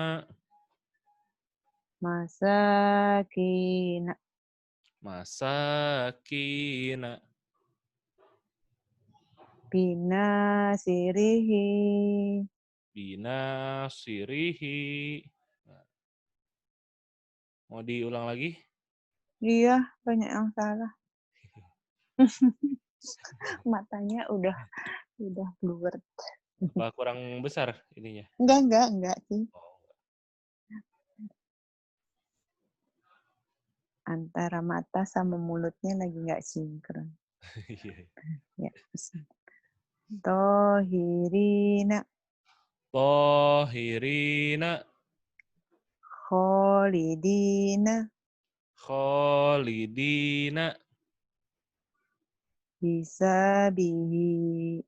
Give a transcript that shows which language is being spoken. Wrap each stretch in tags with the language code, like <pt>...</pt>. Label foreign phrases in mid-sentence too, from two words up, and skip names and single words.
<ar>masakina, masakina, binasirihi.</ar> <id>binasirihi. Nah, mau diulang lagi? Iya, banyak yang salah. Matanya udah blur. Apa kurang besar ininya? Enggak sih. Oh, Antara mata sama mulutnya lagi nggak sinkron. iya. Ya.</id> <ar>Tohirina, Tohirina, kholidina, kholidina, hisabihi,</ar>